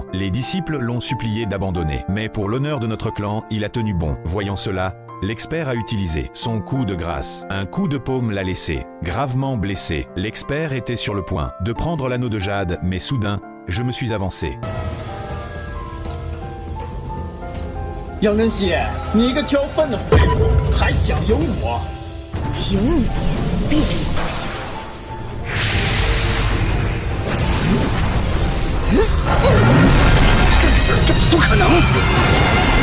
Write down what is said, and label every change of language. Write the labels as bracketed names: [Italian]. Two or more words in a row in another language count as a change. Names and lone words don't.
[French] Les disciples l'ont supplié d'abandonner, mais pour l'honneur de notre clan, il a tenu bon. Voyant cela, l'expert a utilisé son coup de grâce. Un coup de paume l'a laissé gravement blessé. L'expert était sur le point de prendre l'anneau de jade, mais soudain, je me suis avancé. [Chinese] 杨真熙，你一个挑粪的废物，还想赢我？赢你必定不行。这不可能！